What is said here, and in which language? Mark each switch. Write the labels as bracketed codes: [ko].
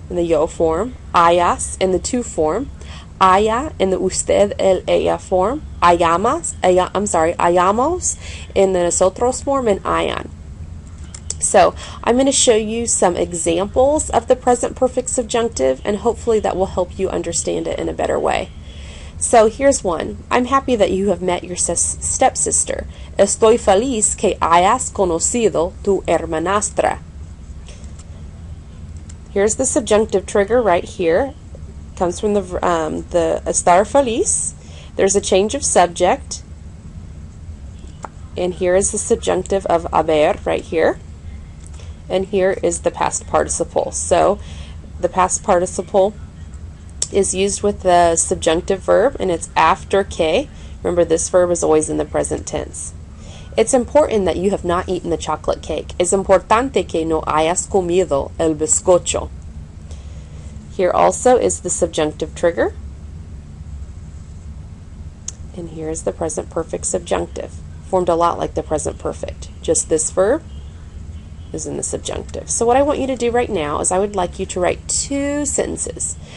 [en] in the yo form, hayas in the tú form, haya in the usted, el, ella form, hayamos in the nosotros form, and hayan. So I'm going to show you some examples of the present perfect subjunctive, and hopefully that will help you understand it in a better way. So here's one. I'm happy that you have met your stepsister. [es] Estoy feliz que hayas conocido tu hermanastra. [en] Here's the subjunctive trigger right here. Comes from the estar feliz. There's a change of subject. And here is the subjunctive of haber right here. And here is the past participle. So the past participle is used with the subjunctive verb, and it's after que. Remember, this verb is always in the present tense. It's important that you have not eaten the chocolate cake. [es] Es importante que no hayas comido el bizcocho. [en] Here also is the subjunctive trigger. And here is the present perfect subjunctive. Formed a lot like the present perfect. Just this verb is in the subjunctive. So what I want you to do right now is I would like you to write 2 sentences.